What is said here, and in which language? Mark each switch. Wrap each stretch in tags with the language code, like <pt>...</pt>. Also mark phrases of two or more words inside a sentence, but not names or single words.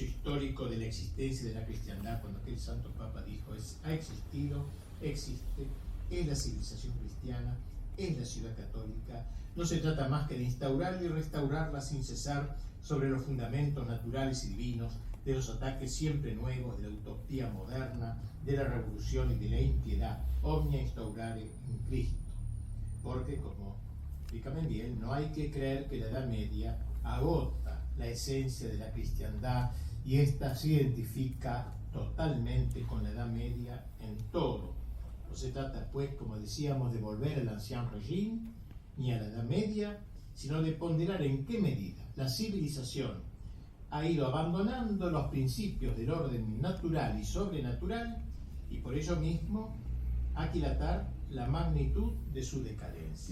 <es>histórico de la existencia de la cristiandad, cuando aquel santo papa dijo, ha existido, existe, es la civilización cristiana, es la ciudad católica, no se trata más que de instaurarla y restaurarla sin cesar sobre los fundamentos naturales y divinos, de los ataques siempre nuevos, de la utopía moderna, de la revolución y de la impiedad,</es> <la>omnia instaurare in Cristo.</la> <es>Porque, como explica Membiel, no hay que creer que la Edad Media agota la esencia de la cristiandad y ésta se identifica totalmente con la Edad Media en todo. No se trata, pues, como decíamos, de volver al</es> <fr>Ancien Régime</fr> <es>ni a la Edad Media, sino de ponderar en qué medida la civilización ha ido abandonando los principios del orden natural y sobrenatural y por ello mismo aquilatar la magnitud de su decadencia.</es>